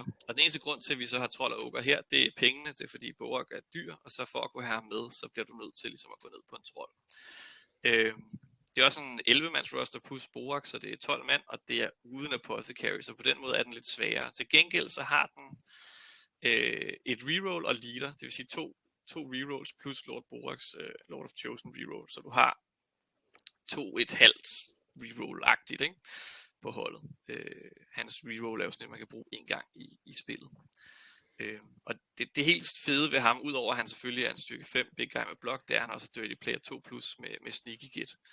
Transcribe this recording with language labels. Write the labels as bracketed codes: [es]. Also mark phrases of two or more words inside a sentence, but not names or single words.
[da] Og den eneste grund til, at vi så har trold og ogre her, det er pengene. Det er fordi Borak er dyr, og så for at kunne have ham med, så bliver du nødt til ligesom at gå ned på en trold. Det er også en 11-mands roster plus Borak, så det er 12 mand, og det er uden Apothecary, så på den måde er den lidt sværere. Til gengæld så har den et reroll og leader, det vil sige to rerolls plus Lord Boraks Lord of Chosen reroll, så du har 2,5 reroll-agtigt, ikke? På holdet. Hans reroll er jo sådan, at man kan bruge en gang i spillet. Og det helt fede ved ham, udover at han selvfølgelig er en styrke 5 [en] big guy [da] med blok, det er han også Dirty Player 2+ med Sneaky Git.